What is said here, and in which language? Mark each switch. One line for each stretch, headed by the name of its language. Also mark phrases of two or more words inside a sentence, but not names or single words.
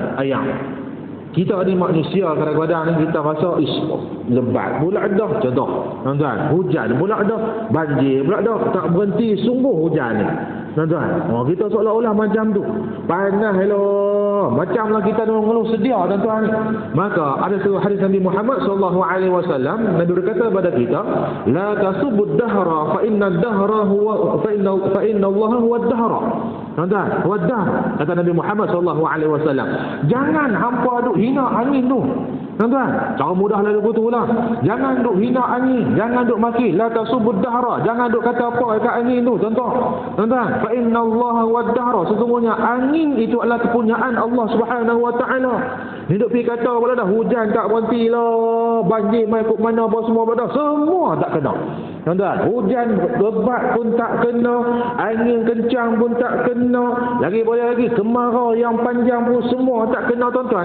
Malay: Ayak, kita ni manusia kadang-kadang ni kita rasa lebat pula dah, contoh tuan-tuan, hujan pula dah, banjir pula dah, tak berhenti sungguh hujan ni tuan-tuan. Kita seolah-olah macam tu, panas hello, macamlah kita ngeluh sedia tuan-tuan ni. Maka ada satu hadis Nabi Muhammad SAW, Nabi berkata kepada kita,
Arabic: لا تسبوا الدهر فإن الدهر هو فإن الله هو الدهر.
Malay: Tuan-tuan,
Arabic: هو الدهر,
Malay: kata Nabi Muhammad SAW, jangan hampa duk hina angin tu. Tuan-tuan, cara mudah lalu betul lah. Jangan duk hina angin, jangan duk maki,
Arabic: لا تسبوا الدهر,
Malay: jangan duk kata apa dekat angin tu. Tuan-tuan,
Arabic: فإن الله هو الدهر,
Malay: sesungguhnya angin itu adalah kepunyaan Allah
Arabic: سبحانه وتعالى.
Malay: Ni duk pergi kata pula dah hujan tak berhenti lah, banjir mai kok mana apa semua pada semua tak kena. Tuan-tuan, hujan lebat pun tak kena, angin kencang pun tak kena, lagi boleh lagi kemarau yang panjang pun semua tak kena tuan-tuan.